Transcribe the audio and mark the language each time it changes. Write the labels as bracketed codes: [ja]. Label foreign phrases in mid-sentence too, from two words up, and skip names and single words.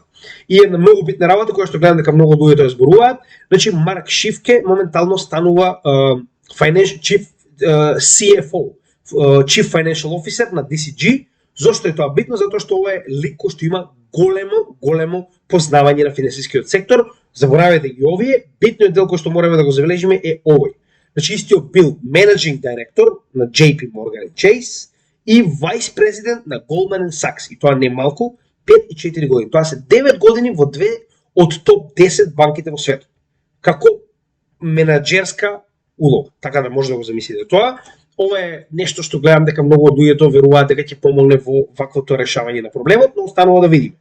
[mk] И една многу битна работа која што гледам дека многу луѓе ја зборуваат, значи Марк Шифке моментално станува CFO, [en] Chief Financial Officer [mk] на DCG. Зошто е тоа битно? Затоа што ова е лик кој што има големо познавање на финансискиот сектор. Заборавете ги овие, битниот дел кој што мораме да го забележиме е овој. Значи истиот бил [en] Managing Director [mk] на JP Morgan Chase и [en] Vice President [mk] на Goldman Sachs. И тоа не малку, 5 и 4 години. Тоа се 9 години во две од топ 10 банките во светот. Како менаџерска улога. Така да може да го замислите тоа. Ова е нешто што гледам дека многу од луѓето веруваат дека ќе помогне во ваквото решавање на проблемот, но останува да видиме.